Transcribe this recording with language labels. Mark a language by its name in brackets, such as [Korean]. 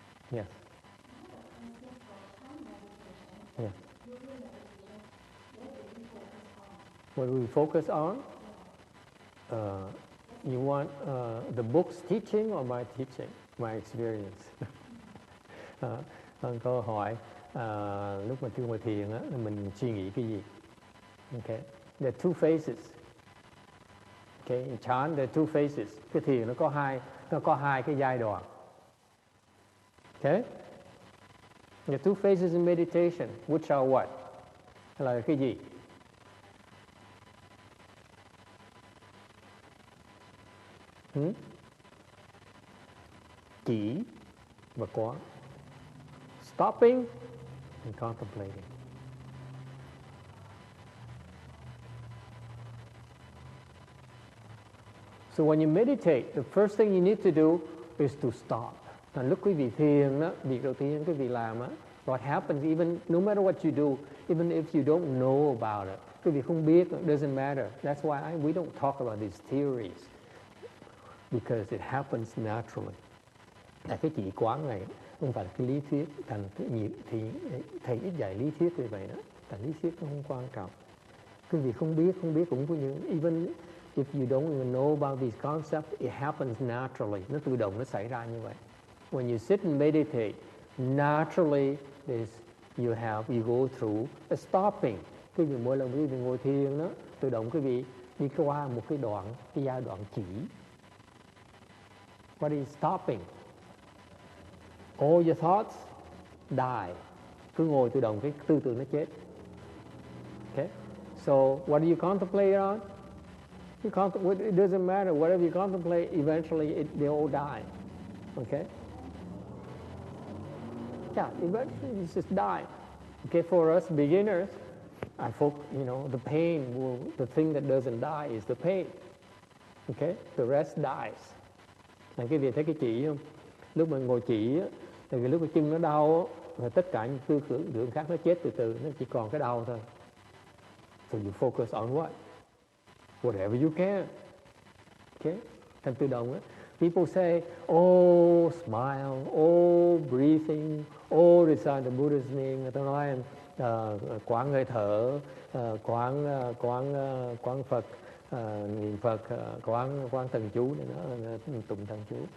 [English] Yes. Yeah. What do we focus on? You want the book's teaching or my teaching, my experience? [Vietnamese] Câu hỏi lúc mà chưa ngồi thiền á, mình suy nghĩ cái gì? [English] Okay. There are two phases. Okay, in chan there are two phases. [Vietnamese] Cái thiền nó có hai cái giai đoạn. Okay? [English] The two phases in meditation, which are what? [Vietnamese] Là cái gì? Chỉ và quán. [English] Stopping and contemplating. So when you meditate, the first thing you need to do is to stop. [Vietnamese] Thành lúc quý vị thiền đó, việc đầu tiên quý vị làm á, [English] what happens even no matter what you do, even if you don't know about it, [Vietnamese] quý vị không biết, [English] it doesn't matter. That's why we don't talk about these theories, because it happens naturally. [Vietnamese] Là cái chỉ quán này không phải là cái lý thuyết, thành thì thầy ít dạy lý thuyết như vậy đó. Thành lý thuyết nó không quan trọng. Quý vị không biết cũng có những [English] even if you don't even know about these concepts, it happens naturally. [Vietnamese] Nó tự động nó xảy ra như vậy. [English] When you sit and meditate, naturally you go through a stopping. [Vietnamese] Quý vị mỗi lần quý vị ngồi thiền đó, tự động quý vị đi qua một cái giai đoạn chỉ. [English] What is stopping? All your thoughts die. [Vietnamese] Cứ ngồi tự động cái tư tưởng nó chết. [English] Okay? So what do you contemplate on? It doesn't matter. Whatever you contemplate, eventually they all die. Okay? Yeah, eventually you just die. Okay, for us beginners, the the thing that doesn't die is the pain. Okay? The rest dies. [Vietnamese] Này cái việc thấy cái chỉ không? Lúc mình ngồi chỉ á, thì lúc cái chân nó đau á, rồi tất cả những tư tưởng khác nó chết từ từ, nó chỉ còn cái đau thôi. [English] So you focus on what? Whatever you can. Okay? [Vietnamese] Thành tự động á. [English] People say, oh, smile, oh, breathing, oh, recite the Buddha's name. [Vietnamese] Người ta nói quán hơi thở, quán Phật, niệm Phật, quán thần chú này nữa, tụng thần chú.